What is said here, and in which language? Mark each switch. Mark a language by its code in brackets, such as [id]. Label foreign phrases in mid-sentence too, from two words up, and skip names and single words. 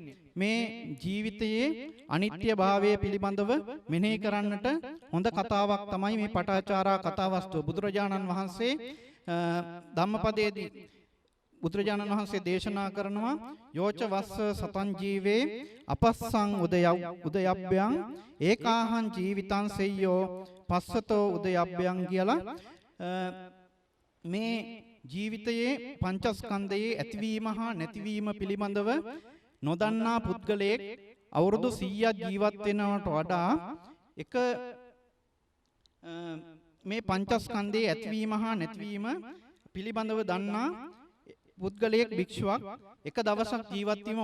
[si] මේ ජීවිතයේ අනිත්‍ය භාවය පිළිබඳව මෙනෙහි කරන්නට හොඳ කතාවක් තමයි මේ පටාචාරා කතාවස්තුව. බුදුරජාණන් වහන්සේ ධම්මපදයේදී බුදුරජාණන් වහන්සේ දේශනා කරනවා [pi] යෝච වස්ස සතං ජීවේ අපස්සං උදයබ්බයං ඒකාහං ජීවිතං සෙය්‍යෝ පස්සතෝ උදයබ්බයං [si] කියලා මේ ජීවිතයේ පංචස්කන්ධයේ ඇතිවීම හා නැතිවීම පිළිබඳව නොදන්නා පුද්ගලයෙක් අවුරුදු 100ක් ජීවත් වෙනවට වඩා එක මේ පංචස්කන්ධයේ ඇතිවීම හා නැතිවීම පිළිබඳව දන්නා පුද්ගලයෙක් භික්ෂුවක් එක දවසක් ජීවත් වීම